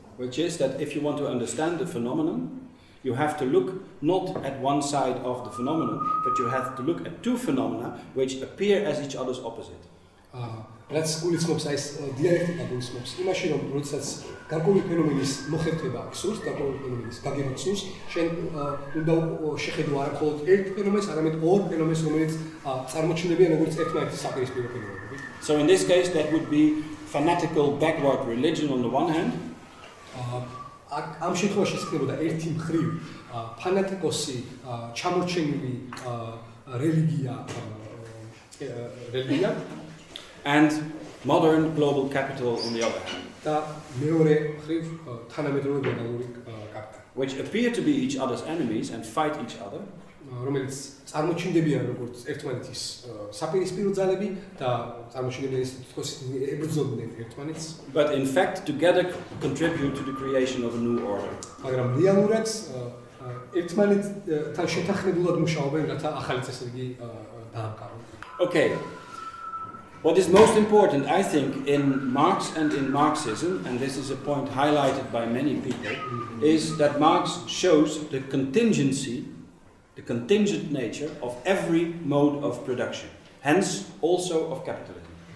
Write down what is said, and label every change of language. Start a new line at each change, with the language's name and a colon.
English: which is that if you want to understand the phenomenon, you have to look not at one side of the phenomenon, but you have to look at two phenomena which appear as each other's opposite.
Georgian: რაც გულისხმობს აი ეს დიალექტიკა გულისხმობს იმაში, რომ როდესაც გარკვეული ფენომენის მოხერხება გსურს, გარკვეული ფენომენის გაგება გსურს, შენ უნდა შეხედო არა მხოლოდ ერთ ფენომენს, არამედ ორ ფენომენს, რომელიც წარმოჩნდებიან როგორც ერთმანეთის საპირისპირო ფენომენები.
English: So in this case that would be fanatical backward religion on the one hand.
Georgian: ამ შემთხვევაში იქნებოდა ერთი მხრივ ფანატიკოსი ჩამორჩენილი რელიგია
English: and modern global capital on the other hand.
Georgian: და მეორე მხრივ თანამედროვე გლობალური კაპიტალი,
English: which appear to be each other's enemies and fight each other.
Georgian: რომელიც წარმოჩნდებიან როგორც ერთმანეთის საპირისპირო ძალები და წარმოჩნდებიან ისე თქოს ებრძოდნენ ერთმანეთს.
English: But in fact together contribute to the creation of a new order.
Georgian: მაგრამ რეალურად ერთმანეთთან შეთანხმებულად მუშაობენ, რათა ახალი წესრიგი დაამყარონ.
English: Okay. What is most important, I think, in Marx and in Marxism, and this is a point highlighted by many people, is that Marx shows the contingency, the contingent nature of every mode of production, hence also of capitalism.